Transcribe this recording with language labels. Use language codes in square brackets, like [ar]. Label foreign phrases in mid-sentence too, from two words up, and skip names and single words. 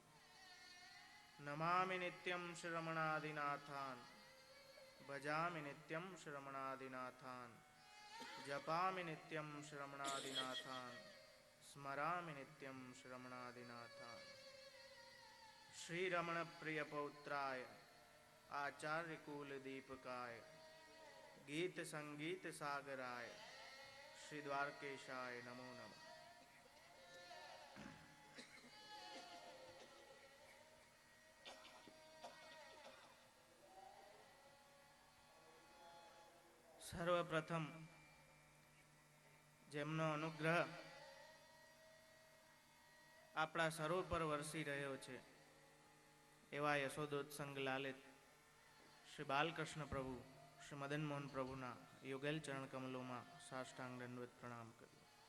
[sa] नमामि नित्यं श्रमणादिनाथान् भजामि नित्यं श्रमणादिनाथान् जपामि नित्यं श्रमणादिनाथान् स्मरामि नित्यं श्रमणादिनाथान् श्रीरमणप्रियपौत्राय आचार्यकुलदीपकाय गीतसङ्गीतसागराय श्रीद्वारकेशाय नमो नमः। [gu] સર્વપ્રથમ જેમનો અનુગ્રહ આપણા સર્વ પર વરસી રહ્યો છે એવા યશોદોત્સંગ લાલિત શ્રી બાલકૃષ્ણ પ્રભુ શ્રી મદન મોહન પ્રભુના યુગલ ચરણ કમલોમાં સાષ્ટાંગ દંડવત પ્રણામ કર્યો.